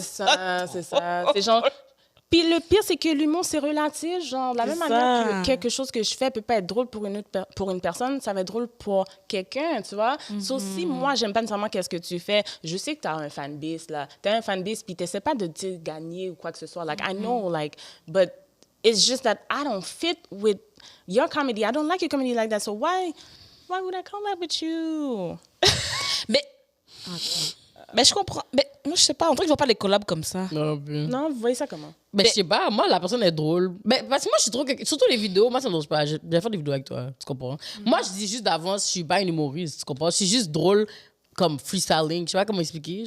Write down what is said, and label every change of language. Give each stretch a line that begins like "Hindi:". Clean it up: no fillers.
French: C'est ça, c'est ça. C'est genre... Puis le pire, c'est que l'humour, c'est relatif. Genre, de la même C'est manière ça. que quelque chose que je fais peut pas être drôle pour une personne, ça va être drôle pour quelqu'un, tu vois. Sauf si moi, j'aime pas nécessairement qu'est-ce que tu fais, je sais que tu as un fanbase, là. Tu as un fanbase, puis tu n'essaies pas de te gagner ou quoi que ce soit.
English: Like, I know, like, but it's just that I don't fit with your comedy. I don't like your comedy like that. So why would I collab with you?
French: Mais, mais je comprends. Mais moi, je sais pas, on dirait que je vois pas les collabs comme ça. non plus. Non, vous voyez ça comment? Mais je sais pas, moi, la personne est drôle. Mais, parce que moi, je suis trop. Surtout les vidéos, moi, ça me dérange pas. Je vais faire des vidéos avec toi, tu comprends? Moi, je dis juste d'avance, je suis pas une humoriste, tu comprends? Je suis juste drôle comme freestyling, je sais pas comment expliquer.